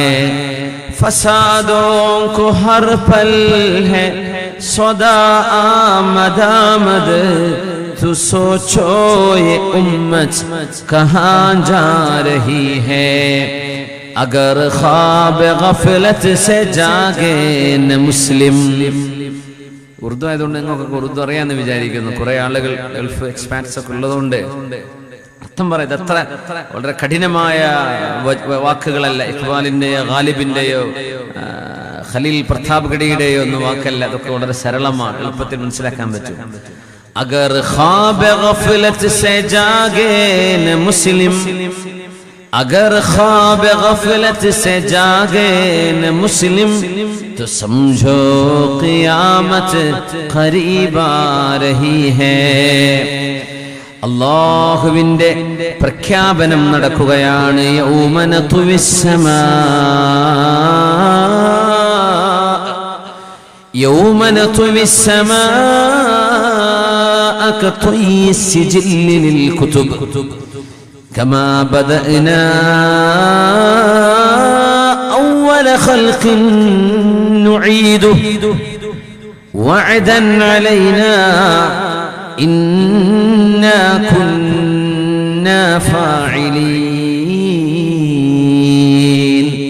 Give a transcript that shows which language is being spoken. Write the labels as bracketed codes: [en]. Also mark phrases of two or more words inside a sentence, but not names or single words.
[ur] فسادوں کو ہر پل ہے صدا آمد آمد، تو سوچو یہ امت کہاں جا رہی ہے. اگر خواب غفلت سے جاگے نہ مسلم. [ml] ഉറുദു ആയതുകൊണ്ട് നിങ്ങൾക്കൊക്കെ ഉറുദു അറിയാമെന്ന് വിചാരിക്കുന്നു. കുറെ ആളുകൾ ഗൾഫ് എക്സ്പാൻസ് ഒക്കെ ഉള്ളതുകൊണ്ട് അർത്ഥം പറയുന്നത് അത്ര വളരെ കഠിനമായ വാക്കുകളല്ല. ഇഖ്ബാലിന്റെയോ ഗാലിബിന്റെയോ ഖലീൽ പ്രതാപ് ഗഡിയുടെയോ ഒന്നും വാക്കല്ല. അതൊക്കെ വളരെ സരളമാണ്, എളുപ്പത്തിൽ മനസ്സിലാക്കാൻ പറ്റും. [ur] اگر خواب غفلت سے جاگے نہ مسلم, اگر خواب غفلت سے جاگے نہ مسلم، تو سمجھو قیامت قریب آ رہی ہے. [ml] അല്ലാഹുവിന്റെ പ്രഖ്യാപനം നടക്കുകയാണ്. [ar] يوم نطوي السماء يوم نطوي السماء كطي السجل للكتب كما بدأنا أول خلق نعيده وعدا علينا إنا كنا فاعلين.